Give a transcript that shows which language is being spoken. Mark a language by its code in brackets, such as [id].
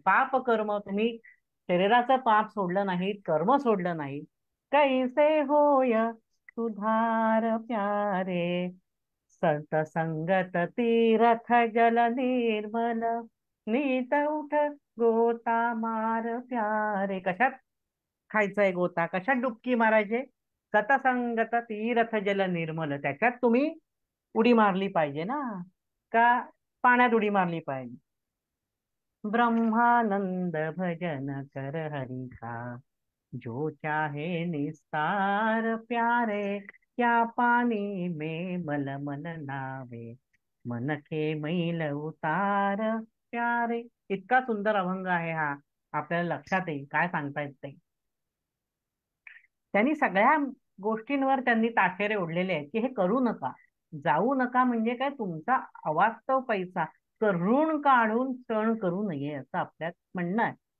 [hi] पाप कर्म, [mr] तुम्ही शरीराचं पाप सोडलं नाही, [hi] कर्म सोडलं नाही, कैसे होय सुधार प्यारे, संत संगत तीरथ जल निर्मल, नीत उठ गोता मार प्यारे. [mr] कशात खायचंय गोता, कशात डुबकी मारायचे? [hi] सतसंगत तीर्थ जल निर्मल. [mr] त्याच्यात तुम्ही उडी मारली पाहिजे ना, का पाण्यात उडी मारली पाहिजे? [hi] ब्रह्मानंद भजन कर हरि का, जो चाहे निस्तार प्यारे, क्या पानी में मल मल नावे, मन के मैल उतार प्यारे. [mr] इतका सुंदर अभंग आहे हा, आपल्याला लक्षात येईल काय सांगता येत ते. त्यांनी सगळ्या गोष्टींवर त्यांनी ताशेरे ओढलेले आहेत की हे करू नका, जाऊ नका. म्हणजे काय, तुमचा अवास्तव पैसा करून काढून सण करू नये असं आपल्यात म्हणणं आहे.